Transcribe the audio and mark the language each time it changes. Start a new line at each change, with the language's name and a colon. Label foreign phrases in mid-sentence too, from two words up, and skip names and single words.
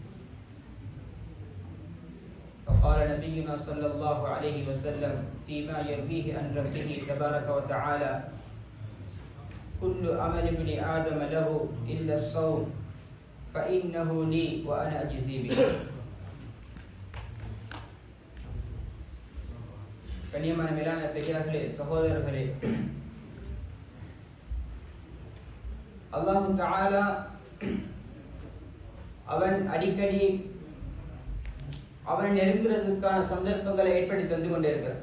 Arabic: وقال نبينا صلى الله عليه وسلم فيما يرويه عن ربه تبارك وتعالى كل عمل ابن آدم له إلا الصوم فإنه لي وأنا أجزي به.
Tamil: கண்ணியமான மேலான பெரியார்களே சகோதரர்களே,
Arabic: الله تعالى
Tamil: அவன் அடிக்கடி அவனை நெருங்குறதுக்கான சந்தர்ப்பங்களை ஏற்படுத்தி தந்து கொண்டிருக்கிறார்.